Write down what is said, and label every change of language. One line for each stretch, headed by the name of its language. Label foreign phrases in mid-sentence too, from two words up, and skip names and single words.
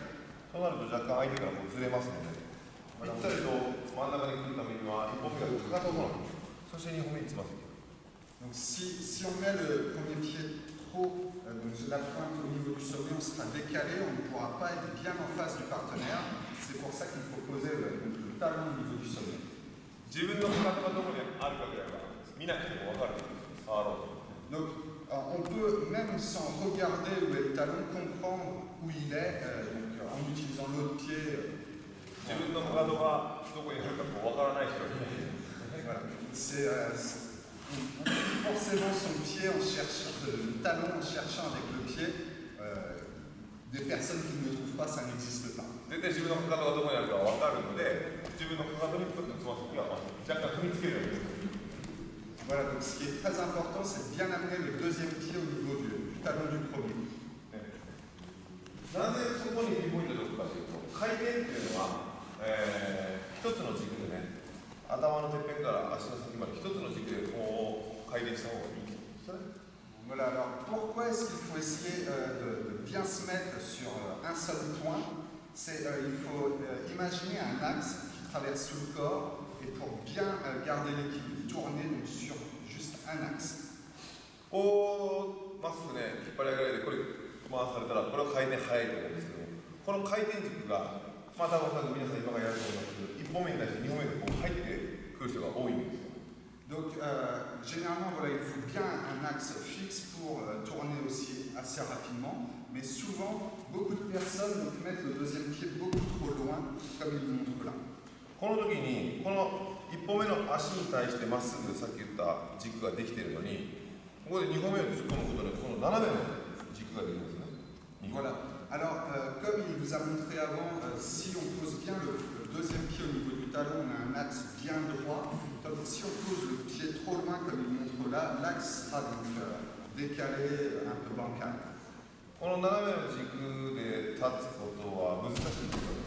Japanese: そうなると若干相手からこうずれますので、ぴったりと真ん中に来るためには1歩目がかかとの方なんです。そして2歩目につま先。
French: Donc si on met le premier pied trop, donc la pointe au niveau du sommet, on sera décalé, on ne pourra pas être bien en face du partenaire. C'est pour ça qu'il faut poser le talon au niveau du sommet.
Japanese: 自分のかかとがどこにあるかぐらいは見なくても分かるんですよ。触ろうと。
French: Donc on peut même sans regarder où est le talon comprendre où il est en utilisant l'autre pied.
Japanese: 自分のかかとがどこにあるかこう分からない人がいない。
French: Voilà. On plie forcément son pied en cherchant le talon en cherchant avec le pied. Des personnes qui ne le trouvent pas, ça n'existe pas.
Japanese: 絶対自分のかかとがどこにあるか分かるので、自分のかかとにつま先が若干踏みつけるんです。
French: Voilà, donc ce qui est très important, c'est de bien amener le deuxième pied au niveau du talon du premier.
Japanese: なぜそこにピンポイントで置くかというと、回転っていうのは、一つの軸でね、頭のてっぺんから足の先まで一つの軸でこう回転した方がいいんですよね。
French: Voilà, alors pourquoi est-ce qu'il faut essayer de bien se mettre sur un seul point? Il faut imaginer un axe qui traverse tout le corps et pour bien garder l'équilibre, tourner donc sur juste un axe.
Japanese: こうまっすぐね引っ張り上げられてこれ回されたらこれは回転速いと思うんですけど、この回転軸が多分おそらく皆さん今からやると思いますけど、1本目に対して2本目がこう入ってくる人が多いんですよ。
French: Donc, généralement, voilà, il faut bien un axe fixe pour tourner aussi assez rapidement, mais souvent, beaucoup de personnes mettent le deuxième pied beaucoup trop loin, comme il montre là.
Japanese: この時にこの1本目の足に対してまっすぐさっき言った軸ができているのに、ここで2本目を突っ込むことでこの斜めの軸ができるんですね。
French: Voilà. Alors, comme il vous a montré avant, si on pose bien le deuxième pied au niveau du talon, on a un axe bien droit. Donc, si on pose le pied trop loin, comme il montre là, l'axe sera donc décalé, un peu bancal.
Japanese: この斜めの軸で立つことは難しいですよね。